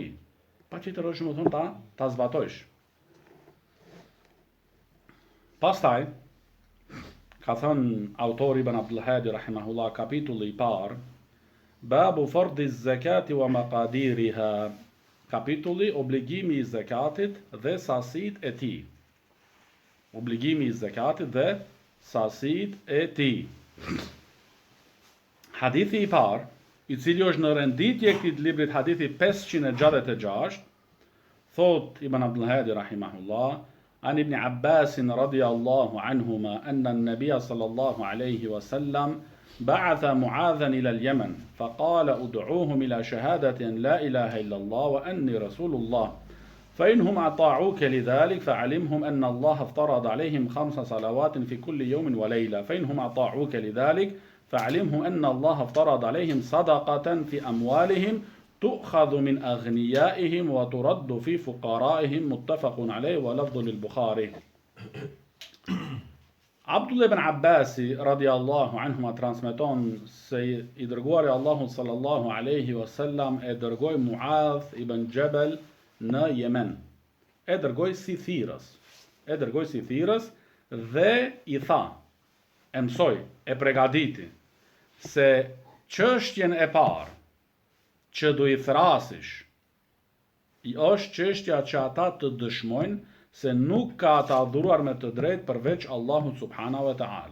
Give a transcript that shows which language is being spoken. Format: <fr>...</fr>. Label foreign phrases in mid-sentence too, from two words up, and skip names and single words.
<sq>Patjetër është domethënë ta zbatojsh. Pastaj ka thënë autori Ibn Abdul Hadi rahimahullah kapitulli i parë,</sq> <ar>باب فرض الزكاة ومقاديرها,</ar> <sq>kapitulli obligimi i zakatit dhe sasitë e tij. Obligimi i zakatit dhe sasitë e tij. Hadithi i parë, i cili është në renditje këtij librit, hadithi 566, thot Ibn Abdul Hadi rahimahullah, an ibn</sq> <ar>عباس رضي الله عنهما أن النبي صلى الله عليه وسلم بعث معاذا إلى اليمن فقال ادعوهم إلى شهادة أن لا إله إلا الله وأني رسول الله فإنهم أطاعوك لذلك فعلمهم أن الله افترض عليهم 5 صلوات في كل يوم وليلة فإنهم أطاعوك لذلك فعلمهم أن الله افترض عليهم صدقة في أموالهم تؤخذ من أغنيائهم وترد في فقرائهم متفق عليه ولفظ للبخاري.</ar> <sq>Abdullah ibn Abbasi</sq> <ar>رضي الله عنهما</ar> <sq>transmeton se i dërguari Allahu</sq> <ar>صلى الله عليه وسلم</ar> <sq>e dërgoi Muadh ibn Jabal në Yemen. E dërgoi si thirrës dhe i tha, e mësoj, e përgatiti se çështjen e parë që do i thrasish i është çështja që ata të dëshmojnë se nuk ka të adhuruar me të drejtë përveç Allahut</sq> <ar>سبحانه وتعالى.</ar>